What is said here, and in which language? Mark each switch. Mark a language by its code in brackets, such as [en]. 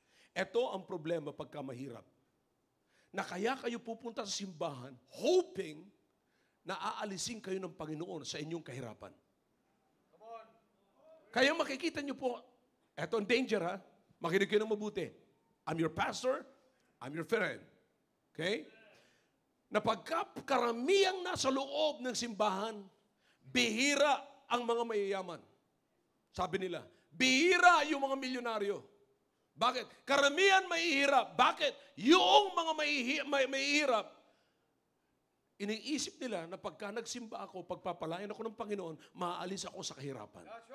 [tl] Ito ang problema pagka mahirap. Na kaya kayo pupunta sa simbahan hoping na aalisin kayo ng Panginoon sa inyong kahirapan. Kaya makikita nyo po, eto ang danger ha, makinig kayo ng mabuti. [en] I'm your pastor, I'm your friend. Okay? [tl] Na pagka karamihang nasa loob ng simbahan, bihira ang mga mayayaman. Sabi nila, bihira yung mga milyonaryo. Bakit? Karamihan mahihirap. Bakit? Yung mga mahihirap, iniisip nila na pagka nagsimba ako, pagpapalayan ako ng Panginoon, maaalis ako sa kahirapan.